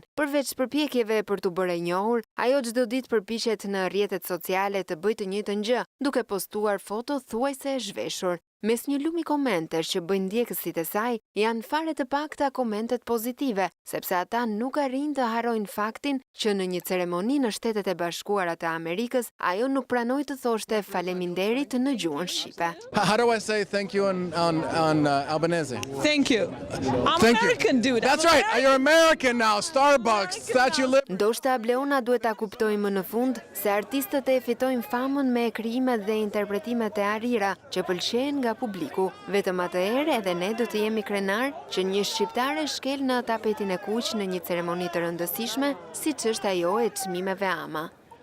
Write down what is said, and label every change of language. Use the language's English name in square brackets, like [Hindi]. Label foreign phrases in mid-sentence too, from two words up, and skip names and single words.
[Albanian] Përveç përpjekjeve për t'u bërë e njohur, ajo çdo ditë përpiqet në rrjetet sociale të bëjë të njëjtën gjë, duke postuar foto thuajse e zhveshur. Mes një lumi komentesh që bëjnë ndjekësit e saj, janë fare të pakta komentet pozitive, sepse ata nuk arrin të harrojnë faktin që në një ceremoni në Shtetet e Bashkuara të Amerikës, ajo nuk pranoi të thoshte faleminderit në gjuhën shqipe. [English] How do I say thank you on Albanese? Thank you. I'm Thank American, you. dude. That's right. You're American now. Starbucks. That you live. [Albanian] Ndoshta Bleona duhet ta kuptojë më në fund se artistët e fitojnë famën me krijimet dhe interpretimet e arira që pëlqejnë nga publiku. Vetëm atë herë edhe ne do të jemi krenar që një shqiptare shkel në tapetin e kuq në një ceremoni të rëndësishme, siç është ajo e çmimeve AMA.